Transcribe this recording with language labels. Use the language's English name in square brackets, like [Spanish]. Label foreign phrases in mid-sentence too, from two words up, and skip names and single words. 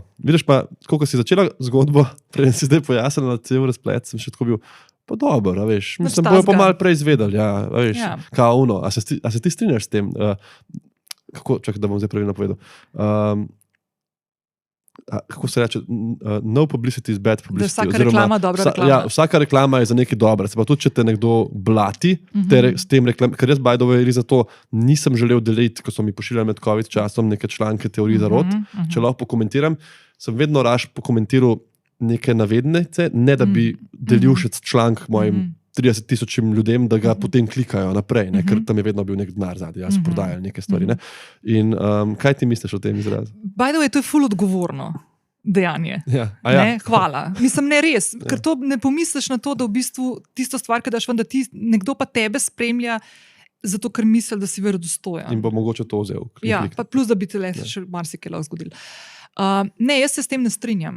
[Slovenian] Vidiš pa, koliko si začela zgodbo, preden si zdaj pojasnila cel razplet, sem še tako bil, pa dobro, veš, mislim, bojo pa malo prej izvedeli, veš, kao ono, a se ti strinjaš s tem? Kako, čakaj, da bom zdaj pravilno povedal. kako se reče, [English] no publicity is bad publicity. [Slovenian] Da vsaka reklama dobra reklama. Ja, vsaka reklama je za nekaj dobra. Se pa tudi, če te nekdo blati, s tem ker jaz [English] by the way [Slovenian] za to nisem želel deliti, ko so mi pošiljali med COVID časom neke članke teorij zarot. Če lahko pokomentiram, sem vedno raje pokomentiral neke navednice, ne da bi delil še članek mojim 30,000 ljudem, da ga potem klikajo naprej, ker tam je vedno bil nek denar zadaj, jaz prodajal neke stvari. Ne? In kaj ti misliš o tem izrazu? [English] By the way, [Slovenian] to je ful odgovorno dejanje. Ja. Hvala. Mislim, ne res, ker to ne pomisliš na to, da v bistvu tisto stvar, ki daš ven, da nekdo pa tebe spremlja, zato ker misli, da si verodostojen. In bo mogoče to vzel. Ja, pa plus, da bi te le še marsikaj lahko zgodil. Ne, jaz se s tem ne strinjam.